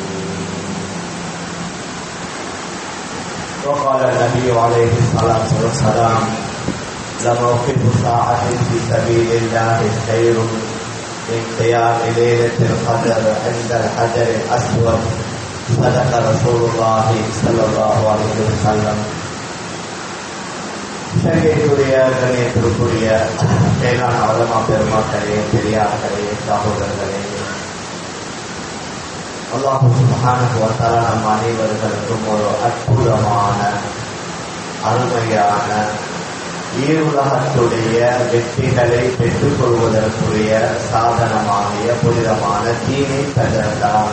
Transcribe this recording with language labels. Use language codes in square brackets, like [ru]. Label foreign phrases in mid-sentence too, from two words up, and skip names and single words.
[ar] وقال النبي عليه الصلاة والسلام لموقف ساعة في سبيل الله خير من قيام ليلة القدر عند الحجر الأسود. صدق رسول الله صلى الله عليه وسلم. [ta] சங்கைக்குரிய கணியத்திற்குரிய மேலான வளமா பெருமாக்களே, பெரியார்களே, சகோதரர்களே, [ar] الله سبحانه وتعالى [ta] நம் அனைவர்களுக்கும் ஒரு அற்புதமான அருமையான ஈருலகத்துடைய வெற்றிகளை பெற்றுக் கொள்வதற்குரிய சாதனமாகிய புனிதமான தீனை தந்தார்.